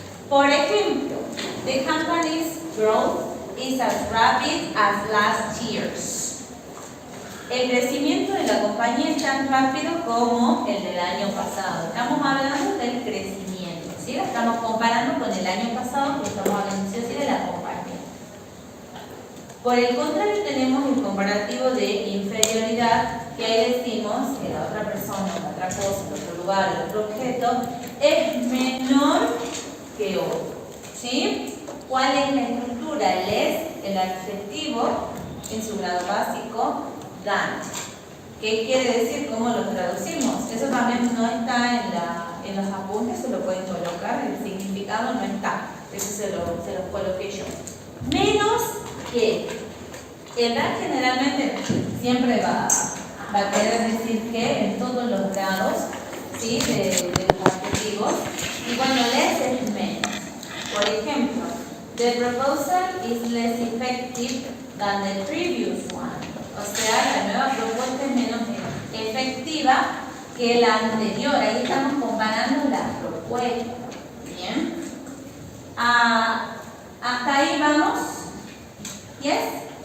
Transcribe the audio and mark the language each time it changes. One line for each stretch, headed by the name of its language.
Spanish: Por ejemplo,
English: the company's growth is as rapid as last year's.
Spanish: El crecimiento de la compañía es tan rápido como el del año pasado. Estamos hablando del crecimiento, ¿sí? La estamos comparando con el año pasado, que estamos hablando ¿sí? de la compañía. Por el contrario, tenemos el comparativo de inferioridad, que ahí decimos que la otra persona, la otra cosa, el otro lugar, el otro objeto, es menor que otro, ¿sí? ¿Cuál es la estructura? El es, el adjetivo, en su grado básico, than. ¿Qué quiere decir? ¿Cómo lo traducimos? Eso también no está en los apuntes, se lo pueden colocar, el significado no está, eso se los coloqué yo. Menos que. El than generalmente siempre va a querer decir que en todos los grados, ¿sí? de los adjetivos. Y bueno, less es menos. Por ejemplo,
English: the proposal is less effective than the previous one.
Spanish: O sea, la nueva propuesta es menos efectiva que la anterior. Ahí estamos comparando las propuestas. Bien. Hasta ahí vamos. ¿Yes?